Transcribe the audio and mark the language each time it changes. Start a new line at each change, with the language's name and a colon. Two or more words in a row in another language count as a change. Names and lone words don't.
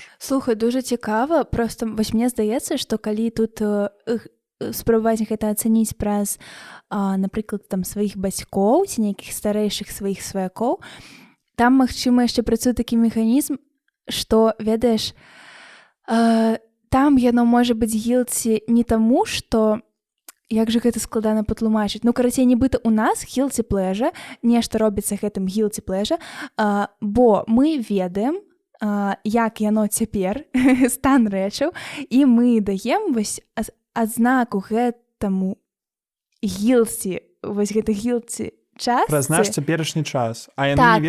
Belarusian: Слухай, дужа цікава, проста вось мне здаецца, што калі тут спрабаваць гэта ацаніць праз, напрыклад, там сваіх бацькоў ці нейкіх старэйшых сваіх сваякоў, там, магчыма, яшчэ працуе такі механізм, што, ведаеш, там яно можа быць guilty не таму, што як жа гэта складана патлумачыць. Карацей, нібыта у нас
English: guilty pleasure,
Belarusian: нешта робіцца гэтым
English: guilty pleasure,
Belarusian: бо мы ведаем, як яно цяпер, стан рэчаў, і мы даем вось адзнаку гэтаму guilty, вось гэта guilty частцы. Праз наш цяперашні час. А яны так,